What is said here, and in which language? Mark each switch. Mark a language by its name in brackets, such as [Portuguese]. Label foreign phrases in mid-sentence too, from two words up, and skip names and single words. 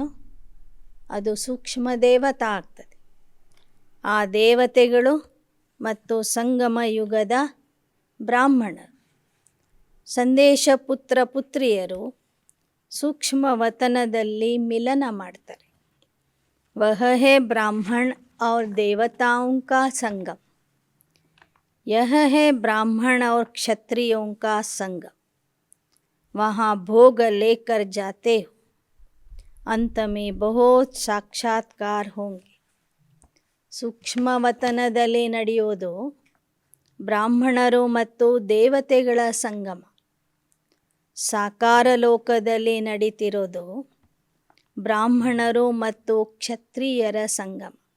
[Kannada] ಅದು ಸೂಕ್ಷ್ಮ ದೇವತಾ ಆಗ್ತದೆ. ಆ ದೇವತೆಗಳು ಮತ್ತು ಸಂಗಮ ಯುಗದ ಬ್ರಾಹ್ಮಣರು, ಸಂದೇಶ ಪುತ್ರ ಪುತ್ರಿಯರು ಸೂಕ್ಷ್ಮ ವತನದಲ್ಲಿ ಮಿಲನ ಮಾಡ್ತಾರೆ. [Hindi] वह है ब्राह्मण और देवताओं का संगम. यह है ब्राह्मण और क्षत्रियों का संगम. वहाँ भोग लेकर जाते हो, अंत में बहुत साक्षात्कार होंगे. [Kannada] ಸೂಕ್ಷ್ಮ ವತನದಲ್ಲಿ ನಡೆಯೋದು ಬ್ರಾಹ್ಮಣರು ಮತ್ತು ದೇವತೆಗಳ ಸಂಗಮ. ಸಾಕಾರ ಲೋಕದಲ್ಲಿ ನಡೀತಿರೋದು ಬ್ರಾಹ್ಮಣರು ಮತ್ತು ಕ್ಷತ್ರಿಯರ ಸಂಗಮ.